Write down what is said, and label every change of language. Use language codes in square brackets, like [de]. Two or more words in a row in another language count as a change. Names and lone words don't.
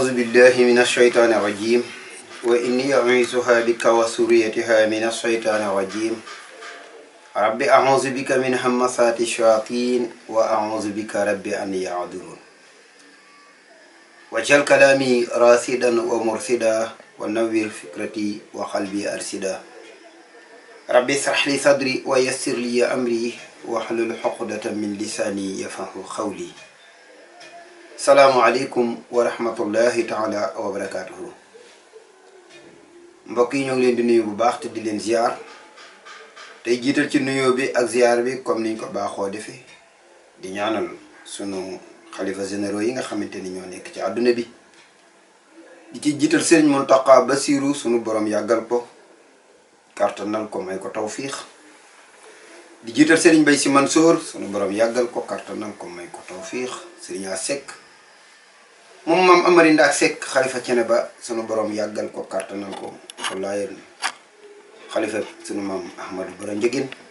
[ar] بالله من الشيطان الرجيم وإني أعيذها بك وذريتها من الشيطان الرجيم رب أعوذ بك من همزات الشياطين وأعوذ بك رب أن يحضرون واجعل كلامي راشدا ومرشدا ونور فكرتي وقلبي أرشدا رب اشرح لي صدري ويسر لي أمري واحلل عقدة من لساني يفقهوا قولي. السلام عليكم ورحمة الله تعالى وبركاته. [wo] Mbokk yi ñoo ngi leen di nuyu bu baax te di leen ziar tay jiital ci nuyo bi ak ziar bi comme niñ ko baaxoo defee di ñaanal sunu khalifa généraux yi nga xamanteni ñoo nekk ci aduna bi di ci jiital Serigne Mountakha Bassirou sunu borom yagal ko kartanal ko may ko tawfiq di jiital Serigne Baye Sy Mansour sunu borom yagal ko kartanal ko may ko tawfiq Serigne Asek mom mam Amari Ndak Seck khalifa Thiénaba sunu borom yagal ko kartanal ko wallahi khalifa sunu mam Ahmadou Bara Ndiéguène